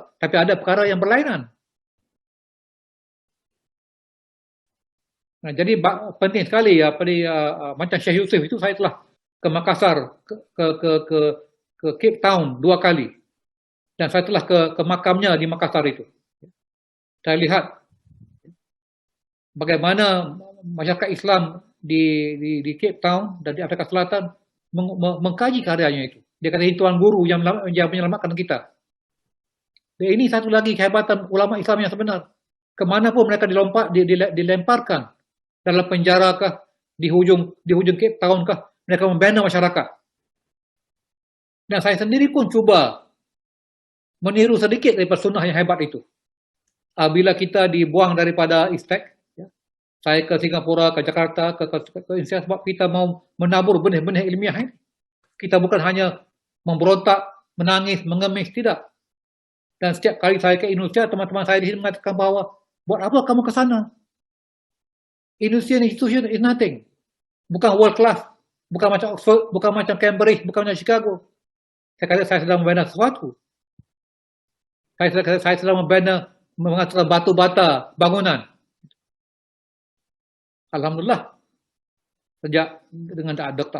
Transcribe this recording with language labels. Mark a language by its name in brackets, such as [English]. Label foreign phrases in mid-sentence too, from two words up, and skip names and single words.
[Malay] Tapi ada perkara yang berlainan. Nah, jadi penting sekali ya, macam Syekh Yusuf itu saya telah ke Makassar, ke Cape Town 2 kali. Dan saya telah ke makamnya di Makassar itu. Saya lihat bagaimana masyarakat Islam di Cape Town dan di Afrika Selatan mengkaji karyanya itu. Dia kata ini Tuan Guru yang menyelamatkan kita. Dan ini satu lagi kehebatan ulama Islam yang sebenar. Kemanapun mereka dilemparkan, dalam penjara kah, di hujung Cape Town kah, mereka membina masyarakat. Dan saya sendiri pun cuba meniru sedikit daripada sunnah yang hebat itu. Bila kita dibuang daripada ISTEC, ya, saya ke Singapura, ke Jakarta, ke Indonesia, sebab kita mau menabur benih-benih ilmiah ini. Kita bukan hanya memberontak, menangis, mengemis, tidak. Dan setiap kali saya ke Indonesia, teman-teman saya di sini mengatakan bahwa, buat apa kamu ke sana? [English] Indonesian institution is nothing. [Malay] Bukan [English] world class, [Malay] bukan macam Oxford, bukan macam Cambridge, bukan macam Chicago. Saya kata saya sedang membina sesuatu. Saya sedang membina, mengatur batu bata bangunan. Alhamdulillah. Sejak dengan Dr.